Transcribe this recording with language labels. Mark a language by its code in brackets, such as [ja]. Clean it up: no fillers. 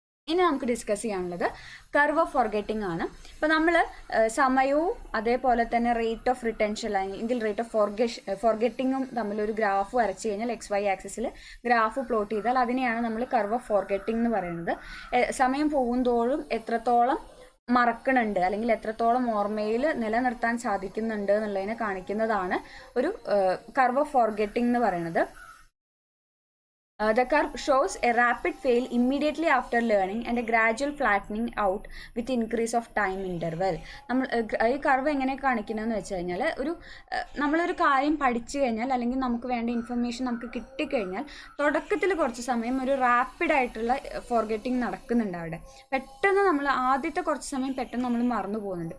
[ml] ഇനി നമുക്ക് ഡിസ്കസ് ചെയ്യാനുള്ളത് കർവ് ഓഫ് ഫോർഗെറ്റിംഗ് ആണ്. ഇപ്പോൾ നമ്മൾ സമയവും അതേപോലെ തന്നെ റേറ്റ് ഓഫ് റിട്ടൻഷൻ അല്ലെങ്കിൽ റേറ്റ് ഓഫ് ഫോർഗെറ്റിങ്ങും തമ്മിലൊരു ഗ്രാഫ് വരച്ച് കഴിഞ്ഞാൽ XY ആക്സിസിൽ ഗ്രാഫ് പ്ലോട്ട് ചെയ്താൽ അതിനെയാണ് നമ്മൾ കർവ് ഓഫ് ഫോർഗെറ്റിംഗ് എന്ന് പറയുന്നത്. സമയം പോകുന്തോറും എത്രത്തോളം മറക്കണുണ്ട് അല്ലെങ്കിൽ എത്രത്തോളം ഓർമ്മയിൽ നിലനിർത്താൻ സാധിക്കുന്നുണ്ട് എന്നുള്ളതിനെ കാണിക്കുന്നതാണ് ഒരു കർവ് ഓഫ് ഫോർഗെറ്റിംഗ് എന്ന് പറയുന്നത്. [en] The curve shows a rapid fail immediately after learning and a gradual flattening out with increase of time interval. [ml] നമ്മൾ ഈ കർവ് എങ്ങനെ കാണിക്കുന്നതെന്ന് വെച്ച് കഴിഞ്ഞാൽ നമ്മളൊരു കാര്യം പഠിച്ചു കഴിഞ്ഞാൽ അല്ലെങ്കിൽ നമുക്ക് വേണ്ട ഇൻഫർമേഷൻ നമുക്ക് കിട്ടിക്കഴിഞ്ഞാൽ തുടക്കത്തിൽ കുറച്ച് സമയം ഒരു റാപ്പിഡായിട്ടുള്ള ഫോർഗെറ്റിംഗ് നടക്കുന്നുണ്ട് അവിടെ. പെട്ടെന്ന് നമ്മൾ ആദ്യത്തെ കുറച്ച് സമയം പെട്ടെന്ന് നമ്മൾ മറന്നു പോകുന്നുണ്ട്.